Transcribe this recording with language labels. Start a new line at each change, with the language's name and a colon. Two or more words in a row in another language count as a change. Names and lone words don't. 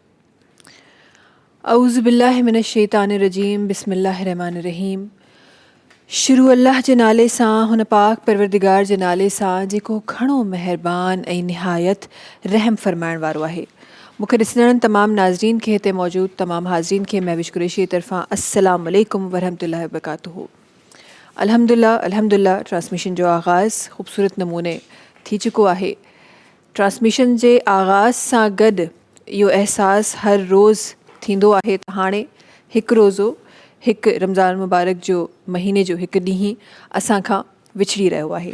Arabic: اعوذ باللہ من الشیطان الرجیم. بسم اللہ الرحمن الرحیم.
Sindhi: شروع اللہ जे नाले सां, हुन पाक परवरदिगार जे नाले सां जेको घणो महिरबान ऐं निहायत रहम फरमाइण वारो आहे. मूंखे ॾिसंदड़नि तमामु नाज़रीन खे, हिते मौजूदु तमामु हाज़रीन खे महविश कुरैशी तरफ़ां
Arabic: السلام عليكم ورحمة الله وبركاته.
Sindhi: अल्हम्दुलिल्लाह ट्रांसमिशन जो आगाज़ ख़ूबसूरत नमूने थी चुको आहे. ट्रांसमिशन जे आगाज़ सां गॾु इहो अहसासु हर रोज़ु थींदो आहे त हाणे हिकु रोज़ो, हिकु रमज़ान मुबारक जो महीने जो हिकु ॾींहुं असांखां विछड़ी रहियो आहे.